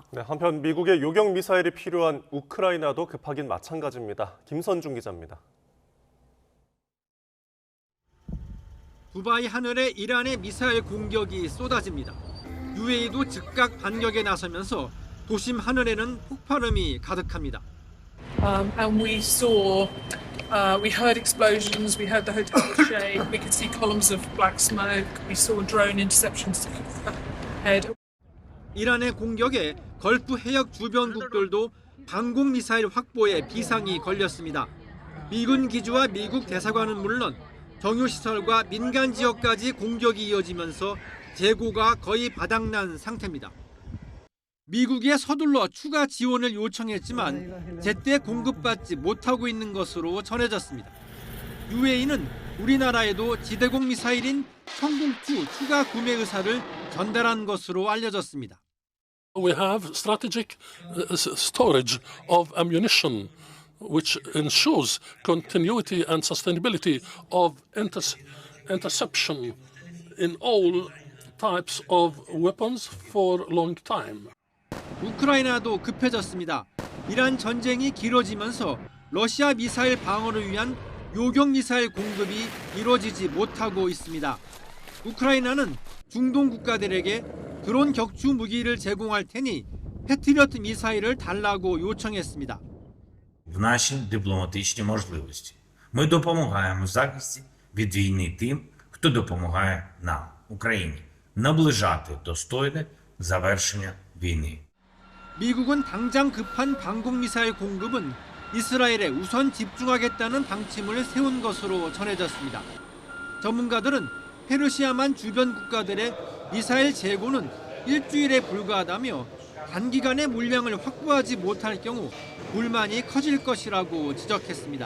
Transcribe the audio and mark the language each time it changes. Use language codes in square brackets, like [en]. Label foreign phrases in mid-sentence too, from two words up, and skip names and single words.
[ko] 네, 한편 미국의 요격 미사일이 필요한 우크라이나도 급하긴 마찬가지입니다. 김선중 기자입니다. 두바이 하늘에 이란의 미사일 공격이 쏟아집니다. UAE도 즉각 반격에 나서면서 도심 하늘에는 폭발음이 가득합니다. [en] And we saw, we heard explosions, we heard the hotel shake, we could see columns of black smoke, we saw drone interceptions ahead. [ko] 이란의 공격에 걸프 해역 주변국들도 방공 미사일 확보에 비상이 걸렸습니다. 미군 기지와 미국 대사관은 물론 정유시설과 민간 지역까지 공격이 이어지면서 재고가 거의 바닥난 상태입니다. 미국에 서둘러 추가 지원을 요청했지만 제때 공급받지 못하고 있는 것으로 전해졌습니다. UAE는 우리나라에도 지대공 미사일인 천궁2 추가 구매 의사를 전달한 것으로 알려졌습니다. [en] We have strategic storage of ammunition, which ensures continuity and sustainability of interception in all types of weapons for long time. [ko] 우크라이나도 급해졌습니다. 이란 전쟁이 길어지면서 러시아 미사일 방어를 위한 요격 미사일 공급이 이루어지지 못하고 있습니다. 우크라이나는 중동 국가들에게 드론 격추 무기를 제공할 테니 패트리어트 미사일을 달라고 요청했습니다. [uk] В наші дипломатичні можливості. Ми допомагаємо в захисті від війни тим, хто допомагає нам, Україні, наближати достойне завершення війни. [ko] 미국은 당장 급한 방공미사일 공급은 이스라엘에 우선 집중하겠다는 방침을 세운 것으로 전해졌습니다. 전문가들은 페르시아만 주변 국가들의 미사일 재고는 일주일에 불과하다며 단기간에 물량을 확보하지 못할 경우 불만이 커질 것이라고 지적했습니다.